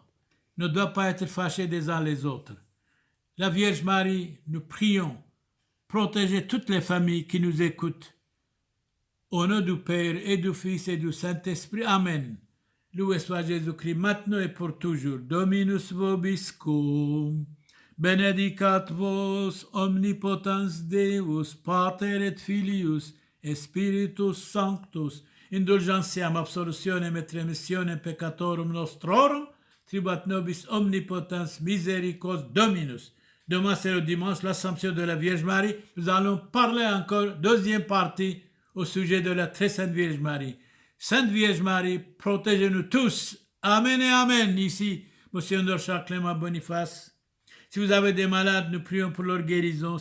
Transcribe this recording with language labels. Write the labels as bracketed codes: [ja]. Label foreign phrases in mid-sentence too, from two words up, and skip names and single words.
[fr] Ne doivent pas être fâchés des uns les autres. La Vierge Marie, nous prions, protégez toutes les familles qui nous écoutent. Au nom du Père et du Fils et du Saint-Esprit. Amen. Loué soit Jésus-Christ, maintenant et pour toujours. [la] Dominus vobiscum. Benedicat vos omnipotens Deus, Pater et Filius, et Spiritus Sanctus, indulgentiam absolutionem et remissionem peccatorum nostrorum, tribuat nobis omnipotens misericors Dominus. [fr] Demain, c'est le dimanche, l'Assomption de la Vierge Marie. Nous allons parler encore, deuxième partie, au sujet de la très sainte Vierge Marie. Sainte Vierge Marie, protégez-nous tous. Amen et Amen. Ici, Monsieur Charles Clément Boniface. Si vous avez des malades, nous prions pour leur guérison.